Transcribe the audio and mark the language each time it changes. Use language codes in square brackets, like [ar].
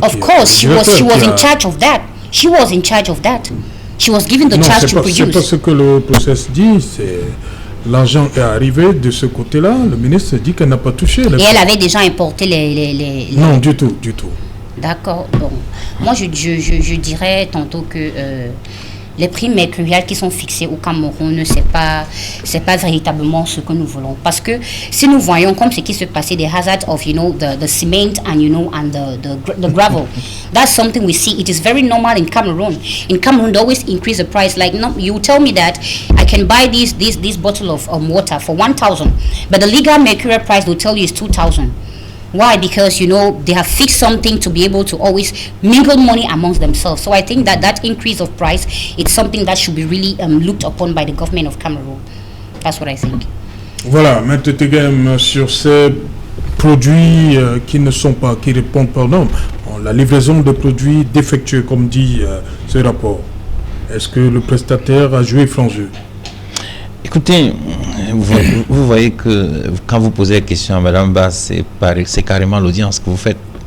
[en] Of course, she was in charge of that. She was in charge of that. She was given the charge to produce. [fr] C'est pas ce que le process dit, c'est l'argent est arrivé de ce côté-là. Le ministre dit qu'elle n'a pas touché. Et elle avait déjà importé les... Non, du tout. D'accord. Bon. Moi, je dirais tantôt que les prix mercuriels qui sont fixés au Cameroun, c'est pas véritablement ce que nous voulons. Parce que si nous voyons comme ce qui se passait, [en] the hazards of, the cement and, and the gravel, that's something we see. It is very normal in Cameroon. In Cameroon, they always increase the price. Like, no, you tell me that I can buy this bottle of water for 1,000, but the legal mercurial price will tell you is 2,000. Why? Because, they have fixed something to be able to always mingle money amongst themselves. So I think that increase of price, it's something that should be really looked upon by the government of Cameroon. That's what I think. [fr] Voilà, Maître Tegem, sur ces produits qui répondent pas aux normes, la livraison de produits défectueux, comme dit ce rapport, est-ce que le prestataire a joué franc jeu? Écoutez, vous voyez que quand vous posez la question à Mme Bass, c'est carrément l'audience que vous faites.